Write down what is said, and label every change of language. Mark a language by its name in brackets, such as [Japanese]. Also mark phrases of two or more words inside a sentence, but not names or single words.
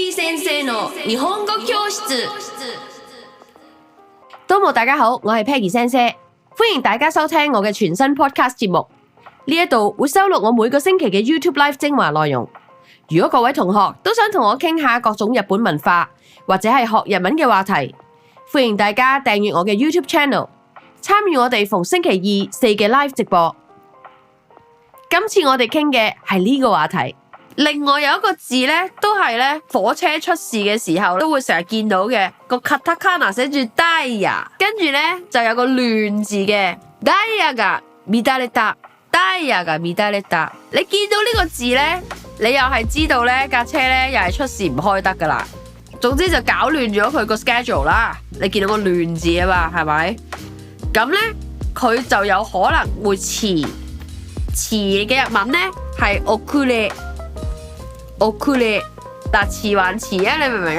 [Japanese] 先生の日本語教室。 [Cantonese] どうも大家好，我係 Peggy 先生，歡迎大家收聽我嘅全新 podcast 節目。呢度會收錄我每個星期嘅 YouTube Live 精華內容。如果各位同學都想同我傾下各種日本文化或者係學日文嘅話題，歡迎大家訂閱我嘅 YouTube Channel， 參與我哋逢星期二、四嘅 Live 直播。今次我哋傾嘅係呢個話題。另外有一個字呢，都係呢火車出事嘅時候都會成日見到嘅，個 katakana 寫住 dia， 跟住呢就有個亂字嘅 [Japanese] dia が亂れた， diaが亂れた。 [Cantonese] 你見到呢個字呢，你又係知道呢架車呢又係出事唔開得噶啦。總之就搞亂咗佢個 schedule 啦。你見到個亂字啊嘛，係咪？咁呢，佢就有可能會遲嘅日文呢係遅れ，但遲還遲啊，你明唔明啊？